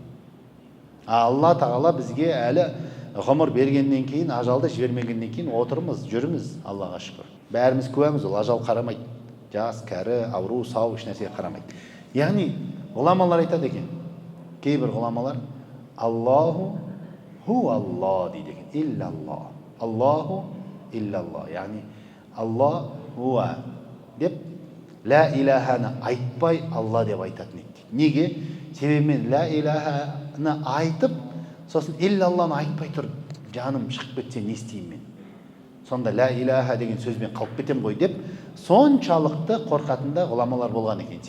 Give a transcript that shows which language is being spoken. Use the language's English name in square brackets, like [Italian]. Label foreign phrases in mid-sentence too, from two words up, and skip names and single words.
[Kazakh] Алла тағала бізге әлі ғұмыр бергеннен кейін, ажалды жібермегеннен кейін отырмыз, жүрміз, Аллаға шүкір. Бәріміз куәміз, ол ажал қарамайды. Жас, кәрі, ауру, сау, еш нәрсеге қарамайды. Яғни ғұламалар айтады екен, кейбір ғұламалар [Arabic] الله هو الله [Kazakh] дейді екен, иллалла. [Arabic] الله إلا الله. [Kazakh] Яғни [Arabic] الله هو [Kazakh] деп [Arabic] لا إله [Kazakh] айтпай Алла деп айтатын еді. Неге? Себебі мен [Arabic] لا إله [Kazakh] айтып, сосын иллалланы айтпай тұрып, жаным шығып кетсе не істеймін мен? Сонда [Arabic] لا إله [Kazakh] деген сөзбен қалып кетем ғой деп, соншалықты қорқатында ғұламалар болған екен.